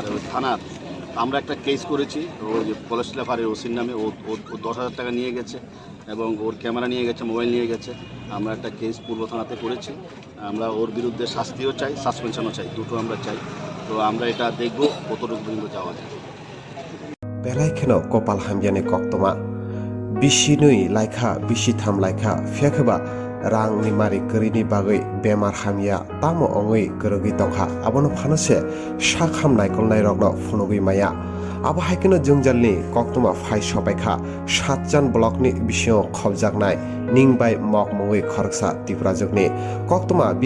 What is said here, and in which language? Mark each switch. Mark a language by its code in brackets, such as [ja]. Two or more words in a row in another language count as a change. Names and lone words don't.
[bn] ওই থানার আমরা একটা কেস করেছি, ওই যে কলেজ টিলাফারির ওসির নামে। ও 10,000 টাকা নিয়ে গেছে এবং ওর ক্যামেরা নিয়ে গেছে, মোবাইল নিয়ে গেছে। আমরা একটা কেস পূর্ব থানাতে করেছি। আমরা ওর বিরুদ্ধে শাস্তিও চাই, সাসপেনশনও চাই, দুটো আমরা চাই। তো আমরা এটা দেখব কতটুকু পর্যন্ত যাওয়া যায়। [trp] बेलायखेनो कपाल हामजानि कक्तमा बिसिनुइ लाइखा बिसिथाम लाइखा फेखबा रां निमारि गरीनि बागै बेमार हामिया तामो अंगै गरगै दंखा आबनो फानसे साखाम नायकलनाय रगनो फुनुगै माया आबो हायकेनो जोंजालनि कक्तमा फाइ सबायखा 7 जान ब्लकनि बिसिङाव खबजागनाय निंबाय मकमङै खरगसा तिप्राजोगनि कक्तमा बिनि